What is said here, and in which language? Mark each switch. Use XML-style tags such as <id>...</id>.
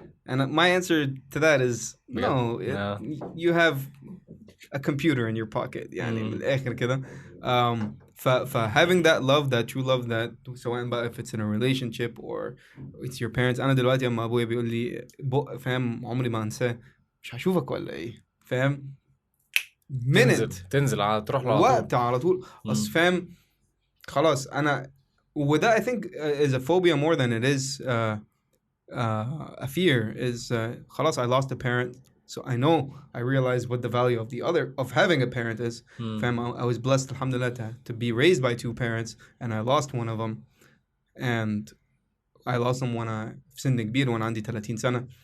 <en>And my answer to that is no. You have a computer in your pocket.</en> <ar>يعني من الآخر كده.</ar> <en>having that love, that true love, that</en> <ar>سواء بقى</ar> <en>if it's in a relationship or it's your parents.</en> <ar>أنا دلوقتي أما أبويا بيقول لي فاهم عمري ما أنساه مش هشوفك ولا إيه فاهم تنزل تروح له وقت على طول. أصل فاهم خلاص أنا</ar> <en>with that I think is a phobia more than it is a fear. Is</en> <ar>خلاص</ar> <en>I lost a parent, so I realize what the value of having a parent is. I was blessed alhamdulillah to be raised by two parents, and I lost one of them, and I lost them when I</en> <ar>في سن كبير</ar> <en>when</en> <ar>عندي 30 سنة.</ar>